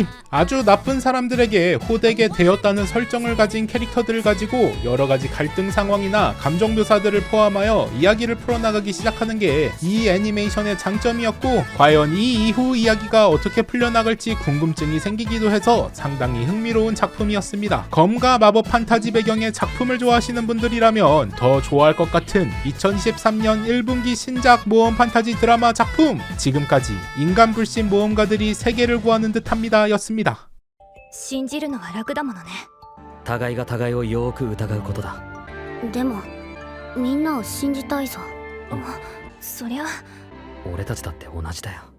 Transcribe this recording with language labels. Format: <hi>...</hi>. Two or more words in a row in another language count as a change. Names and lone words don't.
<ko>아주 나쁜 사람들에게 호되게 되었다는 설정을 가진 캐릭터들을 가지고 여러가지 갈등 상황이나 감정 묘사들을 포함하여 이야기를 풀어나가기 시작하는 게 이 애니메이션의 장점이었고, 과연 이 이후 이야기가 어떻게 풀려나갈지 궁금증이 생기기도 해서 상당히 흥미로운 작품이었습니다. 검과 마법 판타지 배경의 작품을 좋아하시는 분들이라면 더 좋아할 것 같은 2023년 1분기 신작 모험 판타지 드라마 작품, 지금까지 인간 불신 모험가들이 세계를 구하는 듯합니다 였습니다.</ko> <ja>信じるのは楽だものね。互いが互いをよーく疑うことだ。でもみんなを信じたいぞ。そりゃ俺たちだって同じだよ。</ja>